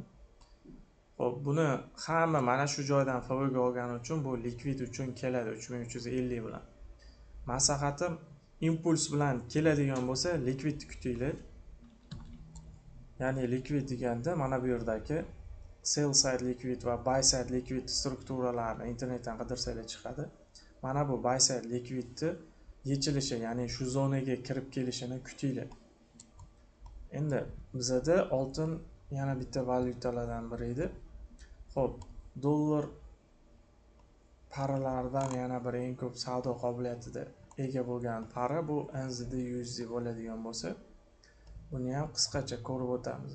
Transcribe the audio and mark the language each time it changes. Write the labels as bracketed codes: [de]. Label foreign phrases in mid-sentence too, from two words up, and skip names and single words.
[uz] Xo'p, buni hamma mana shu joydan FV ga olgani uchun bu likvid uchun keladi 3350 bilan. Maslahatim impuls bilan keladigan bo'lsa, likvidni kutinglar. Ya'ni likvid deganda mana bu yerdagi [en] sell side liquid [uz] va [en] buy side liquid [uz] strukturalarni internetdan qidirsanglar chiqadi. Mana bu [en] buy side liquidni [uz] yechilishi, ya'ni shu zonaga kirib kelishini kutinglar. Endi bizda oltin yana bitta valyutalardan biri edi. Xo'p, dollar paralaridan yana bir eng ko'p savdo qobiliyatida ega bo'lgan para bu NZD USD bo'ladigan bo'lsa, buni ham qisqacha ko'rib o'tamiz.